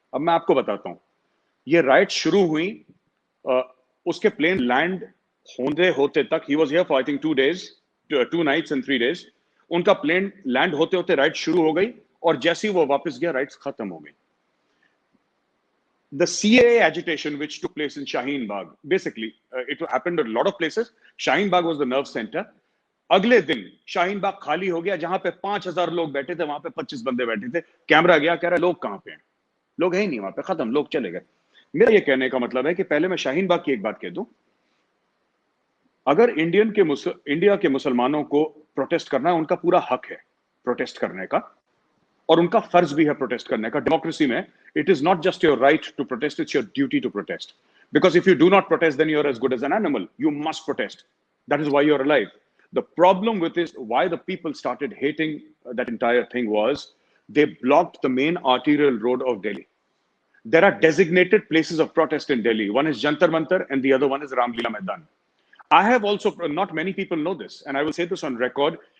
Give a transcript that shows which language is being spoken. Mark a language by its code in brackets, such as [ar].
[hi] अब मैं आपको बताता हूं, ये राइट्स शुरू हुई, उसके प्लेन लैंड होते तक, [en] He was here for I think 2 days, 2 nights and 3 days। [hi] उनका प्लेन लैंड होते होते राइट शुरू हो गई, और जैसे ही वो वापस गया राइट्स खत्म हो गई। [en] The CAA agitation which took place in Shaheen Bagh, basically it happened at a lot of places. Shaheen Bagh was the nerve center. [hi] अगले दिन शाहीन बाग खाली हो गया। जहां पे 5000 लोग बैठे थे वहां पे 25 बंदे बैठे थे। कैमरा गया, कह रहा है लोग कहां पे हैं, लोग है ही नहीं वहां पे, खत्म, लोग चले गए। मेरा ये कहने का मतलब है कि पहले मैं शाहीन बाग की एक बात कह दूं, अगर इंडिया के मुसलमानों को प्रोटेस्ट करना है, उनका पूरा हक है प्रोटेस्ट करने का, और उनका फर्ज भी है प्रोटेस्ट करने का। डेमोक्रेसी में [en] It is not just your right to protest, it's your duty to protest. Because if you do not protest then you are as good as an animal, you must protest, that is why you are alive. The problem with this, why the people started hating that entire thing, was they blocked the main arterial road of Delhi. There are designated places of protest in Delhi. One is Jantar Mantar and the other one is Ramlila Maidan. I have also, not many people know this, and I will say this on record.